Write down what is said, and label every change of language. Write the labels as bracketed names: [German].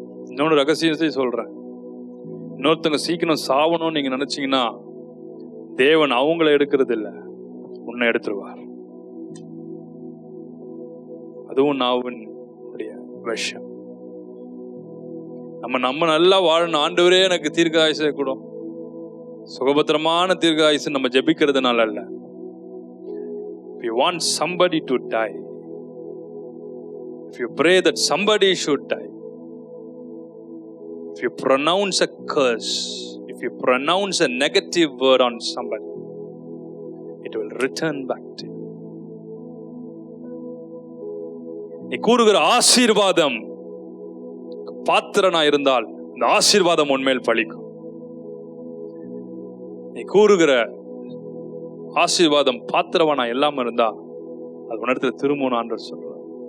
[Tamil] இன்னொன்று ரகசியத்தை சொல்றேன். இன்னொருத்தங்க சீக்கிரம் சாவணும்னு நீங்க நினைச்சீங்கன்னா தேவன் அவங்கள எடுக்கிறது இல்லை, உன்னை எடுத்துருவார். அதுவும் நாவினுடைய விஷயம். நம்ம நல்லா வாழணும், ஆண்டவரே எனக்கு தீர்க்க ஆயுசை கூட, சுகபத்திரமான தீர்க்க ஆயுசு நம்ம ஜெபிக்கிறதுனால அல்ல. [English] If you want somebody to die, if you pray that somebody should die, if you pronounce a curse, if you pronounce a negative word on somebody, it will return back to you. [Tamil] நீ கூறுகிற ஆசீர்வாதம் பாத்திரனா இருந்தால் இந்த ஆசீர்வாதம் உன்மேல் பலிக்கும். நீ கூறுகிற ஆசீர்வாதம் பாத்திரவானா இல்லாம இருந்தா அது உணர்த்துல திரும்பணும் ஆண்டவர் சொல்றார்.